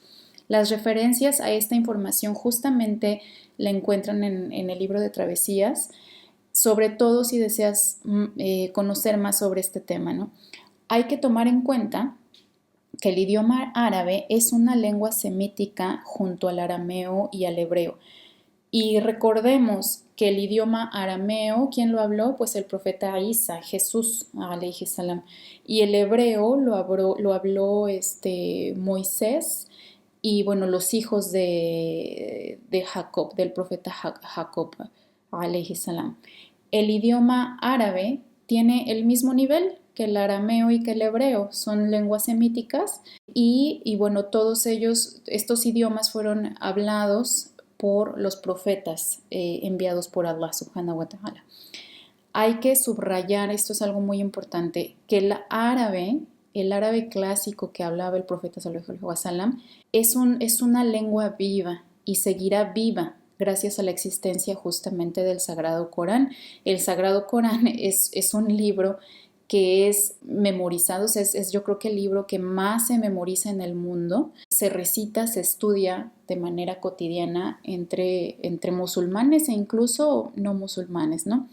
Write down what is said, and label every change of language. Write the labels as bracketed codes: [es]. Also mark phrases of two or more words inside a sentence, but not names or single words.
[es] Las referencias a esta información justamente la encuentran en el libro de Travesías, sobre todo si deseas conocer más sobre este tema, ¿no? Hay que tomar en cuenta que el idioma árabe es una lengua semítica junto al arameo y al hebreo. Y recordemos que el idioma arameo, ¿quién lo habló? Pues el profeta Isa, Jesús, [ar] عليه السلام. [es] Y el hebreo lo habló Moisés y, bueno, los hijos de Jacob, del profeta Jacob, [ar] عليه السلام. [es] El idioma árabe tiene el mismo nivel que el arameo y que el hebreo, son lenguas semíticas y bueno, todos estos idiomas fueron hablados por los profetas enviados por [ar] الله سبحانه وتعالى. [es] Hay que subrayar, esto es algo muy importante, que el árabe clásico que hablaba el profeta [ar] صلى الله عليه وسلم [es] es una lengua viva y seguirá viva gracias a la existencia justamente del Sagrado Corán. El Sagrado Corán es un libro que es memorizado, es yo creo que el libro que más se memoriza en el mundo, se recita, se estudia de manera cotidiana entre musulmanes e incluso no musulmanes, ¿no?